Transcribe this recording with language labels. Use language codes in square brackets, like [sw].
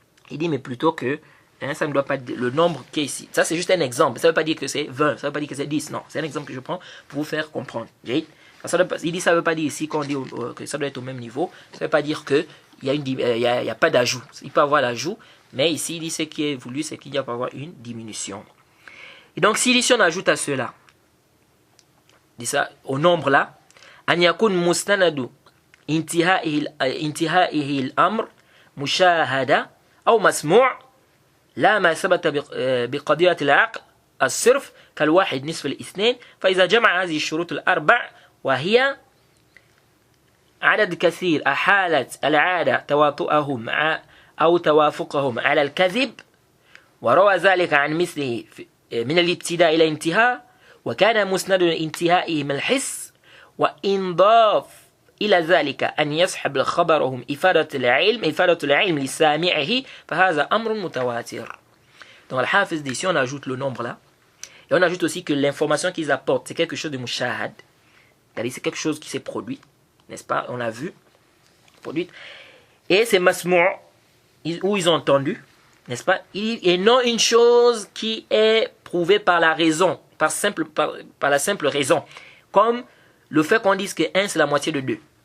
[fr] Il dit mais plutôt que ça ne doit pas le nombre qui est ici. Ça c'est juste un exemple. Ça ne veut pas dire que c'est 20, ça ne veut pas dire que c'est 10. Non, c'est un exemple que je prends pour vous faire comprendre. Il dit ça ne veut pas dire ici qu'on dit que ça doit être au même niveau. Ça ne veut pas dire qu'il n'y a pas d'ajout. Il peut y avoir l'ajout, mais ici il dit ce qui est voulu, c'est qu'il n'y a pas avoir une diminution. Et donc si on ajoute à cela, dit ça au nombre là, [ar] an yakun mustanadu intihaihi al-amr mushahada ou masmou' لا ما ثبت بقضية العقل الصرف كالواحد نصف الاثنين فإذا جمع هذه الشروط الأربع وهي عدد كثير أحالت العادة تواطؤهم أو توافقهم على الكذب وروى ذلك عن مثله من الابتداء إلى انتهاء وكان مسند انتهائهم الحس وإن ضاف إلى ذلك أن يسحب خبرهم إفادة العلم لسامعه فهذا أمر متواتر. [fr] Donc Al-Hafiz dit, ici on ajoute le nombre là, et on ajoute aussi que l'information qu'ils apportent, c'est quelque chose de mushahad, c'est-à-dire c'est quelque chose qui s'est produit, n'est-ce pas, on a vu, produit, et c'est masmou', où ils ont entendu, n'est-ce pas, et non une chose qui est prouvée par la raison, par la simple raison, comme le fait qu'on dise que 1 c'est la moitié de 2.